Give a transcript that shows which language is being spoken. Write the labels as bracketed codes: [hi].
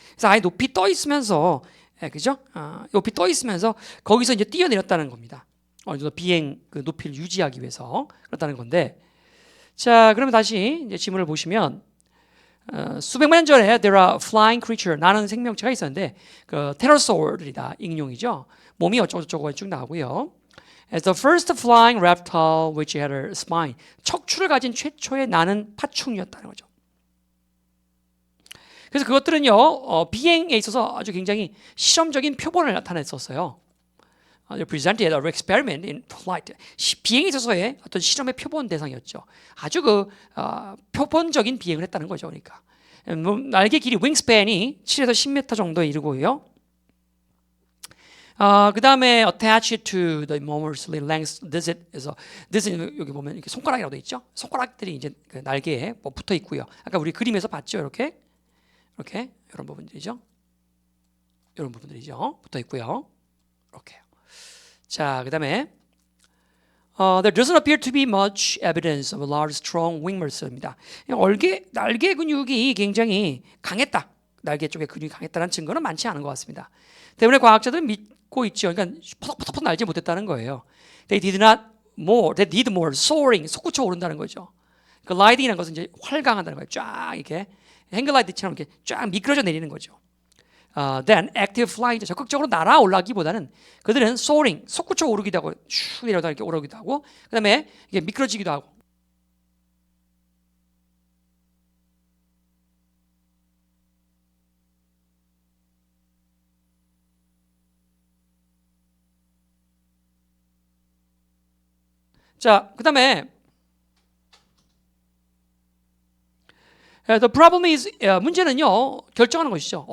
[ko] 그래서 아예 높이 떠 있으면서, 그죠? 높이 떠 있으면서 거기서 이제 뛰어내렸다는 겁니다. 어느 정도 비행 그 높이를 유지하기 위해서 그렇다는 건데. 자, 그러면 다시 이제 지문을 보시면 수백만 년 전에 [en] there are flying creature [ko] 나는 생명체가 있었는데 그 테러소울이다 익룡이죠. 몸이 어쩌고저쩌고 쭉 나오고요. [en] As the first flying reptile which had a spine [ko] 척추를 가진 최초의 나는 파충류였다는 거죠. 그래서 그것들은요 비행에 있어서 아주 굉장히 실험적인 표본을 나타냈었어요. [en] They presented an experiment in flight. [ko] 비행에 있어서의 어떤 실험의 표본 대상이었죠. 아주 그 표본적인 비행을 했다는 거죠. 그러니까 날개 길이 윙스팬이 7에서 10m 정도에 이르고요. 그 다음에 [en] attached to the enormously length digit [ko] 에서 digit 여기 보면 이렇게 손가락이라고 돼 있죠. 손가락들이 이제 그 날개에 뭐 붙어 있고요. 아까 우리 그림에서 봤죠. 이렇게 이런 부분들이죠. 이런 부분들이죠. 붙어 있고요. 이렇게. 자, 그 다음에 [en] There doesn't appear to be much evidence of a large, strong wing muscle입니다. [ko] 날개 근육이 굉장히 강했다. 날개 쪽에 근육이 강했다는 증거는 많지 않은 것 같습니다. 때문에 과학자들은 믿고 있죠. 그러니까 퍼덕퍼덕 날지 못했다는 거예요. [en] They need more soaring, [ko] 솟구쳐 오른다는 거죠. 글라이딩이라는 것은 이제 활강한다는 거예요. 쫙 이렇게 행글라이드처럼 이렇게 쫙 미끄러져 내리는 거죠. [en] Then active flight [ko] 적극적으로 날아올라기보다는 그들은 soaring 솟구쳐 오르기도 하고 슉 내려다 이렇게 오르기도 하고 그다음에 이게 미끄러지기도 하고 자 그다음에 [en] The problem is [ko] 문제는요 결정하는 것이죠.